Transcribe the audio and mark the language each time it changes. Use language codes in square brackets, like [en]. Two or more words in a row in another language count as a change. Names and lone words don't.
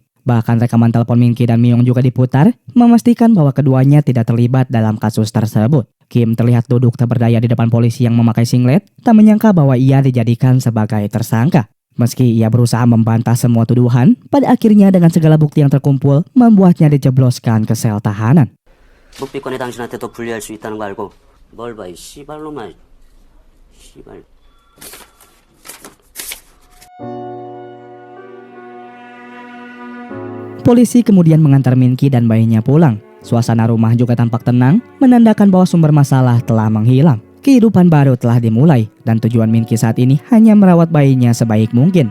[id] Bahkan rekaman telepon Min Ki dan Myung juga diputar, memastikan bahwa keduanya tidak terlibat dalam kasus tersebut. Kim terlihat duduk tak berdaya di depan polisi yang memakai singlet, tak menyangka bahwa ia dijadikan sebagai tersangka. Meski ia berusaha membantah semua tuduhan, pada akhirnya dengan segala bukti yang terkumpul, membuatnya dijebloskan ke sel tahanan. [ko] 묵비권이 당신한테 더 불리할 수 있다는 거 알고 뭘 봐 이 씨발놈아 씨발. [id] Polisi kemudian mengantar Min Ki dan bayinya pulang. Suasana rumah juga tampak tenang, menandakan bahwa sumber masalah telah menghilang. Kehidupan baru telah dimulai, dan tujuan Min Ki saat ini hanya merawat bayinya sebaik mungkin.